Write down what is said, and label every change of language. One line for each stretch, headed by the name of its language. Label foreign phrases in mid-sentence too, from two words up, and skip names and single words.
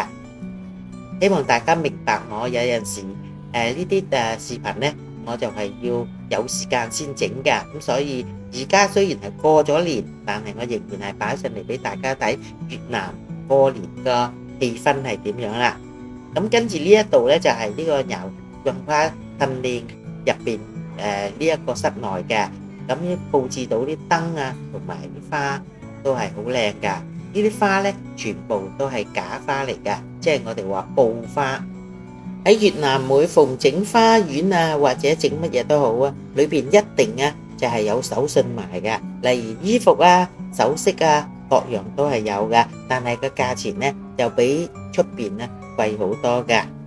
Cantonese: 希望大家明白我有陣時呢啲視頻咧，我就係要有時間先整嘅。咁所以而家雖然係過咗年，但係我仍然係擺上嚟俾大家睇越南過年個氣氛係點樣啦。咁跟住呢一度咧就係呢個 nhà văn hóa Thanh Niên 入邊呢一個室內嘅，咁佈置到啲燈啊同埋啲花都係好靚㗎。呢啲花咧全部都係假花嚟㗎，即係我哋話布花。喺越南每逢整花園啊或者整乜嘢都好啊，裏邊一定就係有手信賣㗎，例如衣服啊、首飾啊，各樣都係有㗎，但係個價錢咧就比出邊咧貴好多㗎。